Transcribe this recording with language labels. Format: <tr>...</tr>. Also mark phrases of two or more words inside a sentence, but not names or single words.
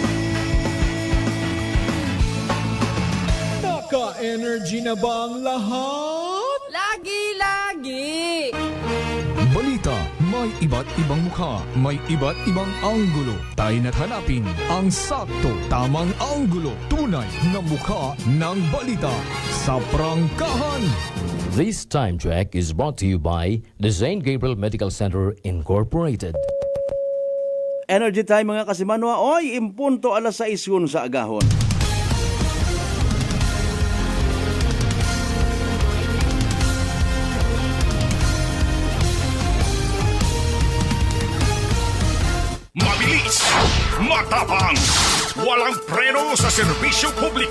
<tl>Naka-energy na bang lahat? Lagi-lagi. Balita, may iba't ibang mukha, may iba't ibang anggulo. Tayo na't hanapin ang sakto, tamang anggulo. Tunay na mukha ng balita sa prangkahan.</tl> <en>This time check is brought to you by the St. Gabriel Medical Center Incorporated. Energy time</en> <hil>mga kasimanwa. Oy, impunto alas 6 sa agahon.</hil> <tl>Mabilis, matapang, walang preno sa serbisyo publiko.</tl>